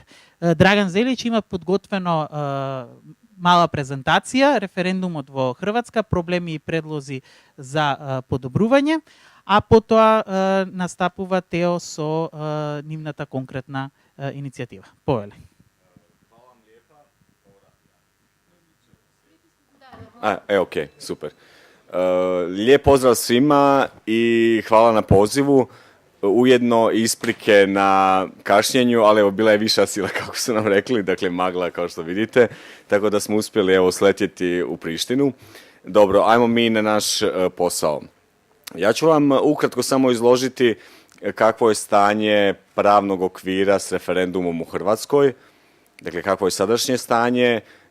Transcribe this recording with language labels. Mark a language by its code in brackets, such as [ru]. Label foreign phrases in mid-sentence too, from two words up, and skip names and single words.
[mk] Драган Зелич има подготвено мала презентација, референдумот во Хрватска, проблеми и предлози за подобрување, а потоа настапува Тео со нивната конкретна иницијатива. Повеле. Окей, супер. [hr] Lijep pozdrav svima i hvala na pozivu. Ujedno isprike na kašnjenju, ali evo bila je viša sila kako su nam rekli, dakle magla kao što vidite, tako da smo uspjeli evo sletjeti u Prištinu. Dobro, ajmo mi na naš posao. Ja ću vam ukratko samo izložiti kakvo je stanje pravnog okvira s referendumom u Hrvatskoj, dakle kakvo je sadašnje stanje.